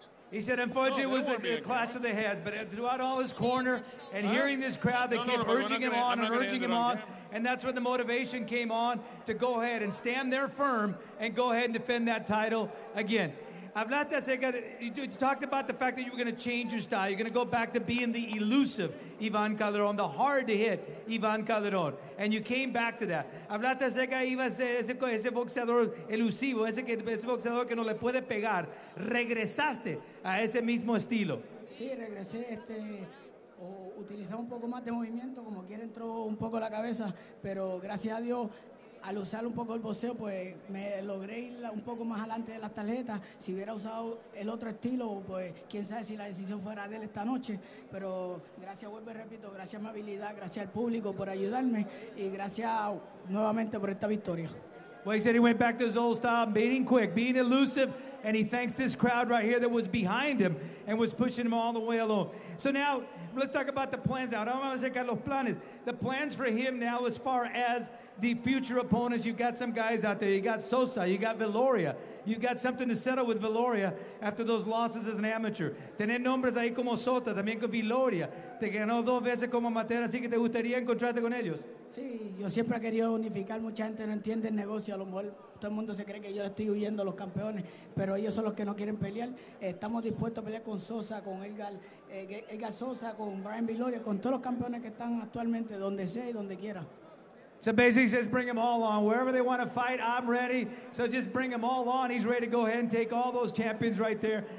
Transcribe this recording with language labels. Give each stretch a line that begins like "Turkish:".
English: He said, unfortunately, it was the clash of the heads, but throughout all his corner and hearing this crowd, they kept urging him on and urging him on, and that's where the motivation came on to go ahead and stand there firm and go ahead and defend that title again.
Spanish: Hablaste acerca de,
English: you talked about the fact that you were going to change your style. You're going to go back to being the elusive Iván Calderon, the hard-to-hit Iván Calderon. And you came back to that.
Spanish: Hablaste acerca de iba a ser ese boxeador elusivo, ese boxeador que no le puede pegar. Regresaste a ese mismo estilo. Sí, regresé, utilizaba un poco más de movimiento, como quiera entró un poco la cabeza, pero gracias a Dios, al usar un poco el boxeo, pues me logré ir un poco más adelante de las tarjetas. Si hubiera usado el otro estilo, pues quién sabe si la decisión fuera de él esta noche. Pero gracias, vuelvo y repito, gracias a mi habilidad, gracias al público por ayudarme y gracias nuevamente por esta victoria.
English: Well, he said he went back to his old style, being quick, being elusive, and he thanks this crowd right here that was behind him and was pushing him all the way along. So now, let's talk about the plans now.
Spanish: Ahora vamos a sacar los planes.
English: The plans for him now as far as the future opponents. You've got some guys out there. You got Sosa. You got Viloria. You got something to settle with Viloria after those losses as an amateur.
Spanish: Tener nombres ahí como Sosa, también con Viloria. Te ganó 2 veces como amateur, así que te gustaría encontrarte con ellos. Sí, yo siempre he querido unificar. Mucha gente no entiende el negocio. A lo mejor todo el mundo se cree que yo le estoy huyendo a los campeones, pero ellos son los que no quieren pelear. Estamos dispuestos a pelear con Sosa, con Edgar Sosa, con Brian Viloria, con todos los campeones que están actualmente, donde sea y donde quiera.
English: So basically he says bring them all on. Wherever they want to fight, I'm ready. So just bring them all on. He's ready to go ahead and take all those champions right there.